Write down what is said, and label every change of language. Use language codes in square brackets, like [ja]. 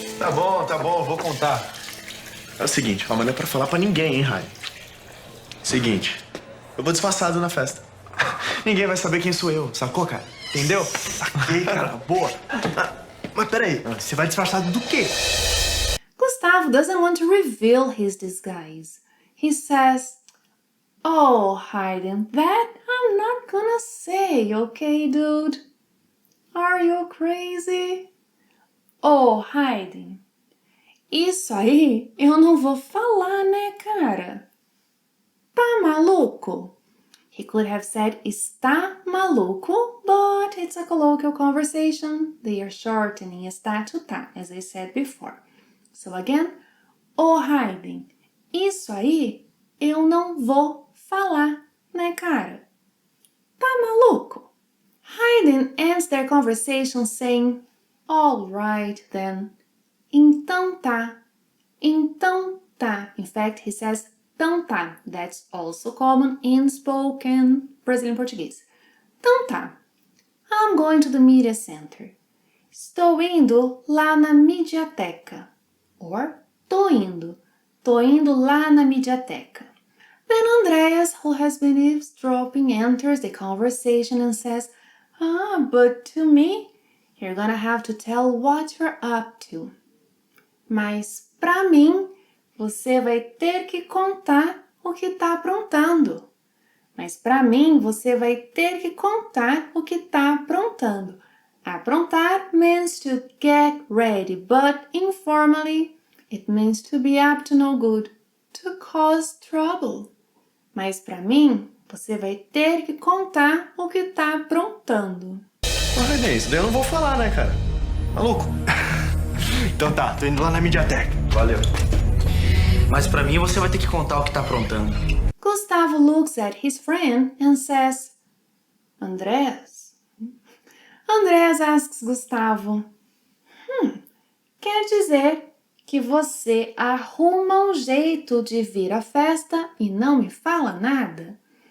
[pt] Tá bom, vou contar. É o seguinte, mas não é pra falar pra ninguém, hein, Rai? Seguinte, eu vou disfarçado na festa. Ninguém vai saber quem sou eu, sacou, cara? Entendeu? Saquei, cara. Boa. Mas peraí, você vai disfarçado do quê? [en] Gustavo doesn't want to reveal his disguise. He says, Oh, Hayden, that I'm not gonna say, okay, dude? Are you crazy? [pt] Oh, Hayden, isso aí eu não vou falar, né, cara? Tá maluco? [en] He could have said [pt] está maluco, [en] but it's a colloquial conversation. They are shortening está to tá, as I said before. So again, [pt] oh, Hayden, isso aí eu não vou falar, né, cara? Tá maluco? [en] Hayden ends their conversation saying, All right, then. [pt] Então tá. Então tá. [en] In fact, he says [pt] então tá. [en] That's also common in spoken Brazilian Portuguese. [pt] Então tá. [en] I'm going to the media center. [pt] Estou indo lá na mediateca. Or tô indo. Tô indo lá na mediateca. [en] Then Andreas, who has been eavesdropping, enters the conversation and says, but to me, you're gonna have to tell what you're up to. [pt] Mas pra mim, você vai ter que contar o que tá aprontando. Mas pra mim, você vai ter que contar o que tá aprontando. [en] Aprontar means to get ready, but informally, it means to be up to no good, to cause trouble. [pt] Mas pra mim, você vai ter que contar o que tá aprontando. Ô, René, isso daí eu não vou falar, né, cara? Maluco? Então tá, tô indo lá na Mediatek. Valeu. Mas pra mim você vai ter que contar o que tá aprontando. [en] Gustavo looks at his friend and says, Andreas? Andreas asks Gustavo, [pt] quer dizer que você arruma um jeito de vir à festa e não me fala nada?